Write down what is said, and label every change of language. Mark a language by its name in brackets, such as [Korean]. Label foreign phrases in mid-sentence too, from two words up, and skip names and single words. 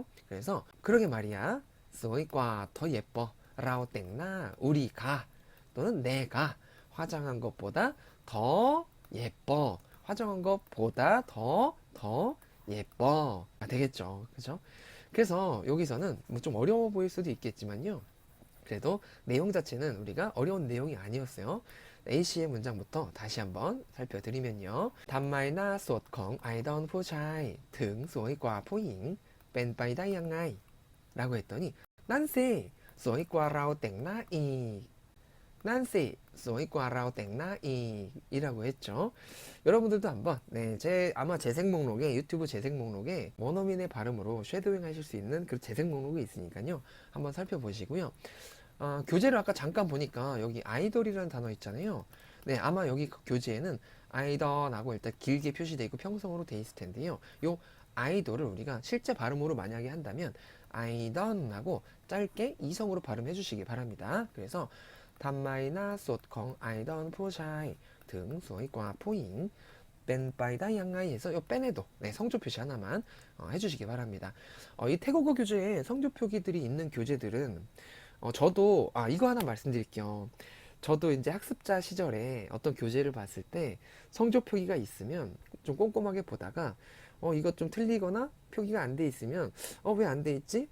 [Korean] 그래서 그러게 말이야 수어과 더 예뻐 [Thai] เราแต่งหน้า [Korean] 우리가 또는 내가 화장한 것보다 더 예뻐 화장한 것보다 더 예뻐 되겠죠. 그죠? 그래서 여기서는 뭐 좀 어려워 보일 수도 있겠지만요. 그래도 내용 자체는 우리가 어려운 내용이 아니었어요. A씨의 문장부터 다시 한번 살펴드리면요. [Thai] ทำไมหน้า สดของไอดอลผู้ชายถึงสวยกว่าผู้หญิงเป็นไปได้ยังไง [Korean] 라고 했더니 [Thai] นั่นสิสวยกว่าเราแต่งหน้าอีก นั่นสิ สวยกว่า เราแต่งหน้าอีก [Korean] 이라고 했죠. 여러분들도 한번 아마 재생 목록에 유튜브 재생 목록에 원어민의 발음으로 쉐도잉 하실 수 있는 그 재생 목록이 있으니까요. 한번 살펴보시고요. 교재를 아까 잠깐 보니까 여기 아이돌이라는 단어 있잖아요. 네, 아마 여기 그 교재에는 아이돌하고 일단 길게 표시되어 있고 평성으로 되어 있을 텐데요. 요 아이돌을 우리가 실제 발음으로 만약에 한다면 아이던하고 짧게 이성으로 발음해 주시기 바랍니다. [Thai] 그래서 ทำไมหน้าสดของไอดอลผู้ชายถึงสวยกว่าผู้หญิงเป็นไปได้ยังไง [Korean] 해서 요 뺀에도 성조 표시 하나만 해주시기 바랍니다. 이 태국어 교재에 성조 표기들이 있는 교재들은 저도 이거 하나 말씀드릴게요. 저도 이제 학습자 시절에 어떤 교재를 봤을 때 성조 표기가 있으면 좀 꼼꼼하게 보다가 이거 좀 틀리거나 표기가 안 돼 있으면 왜 안 돼 있지?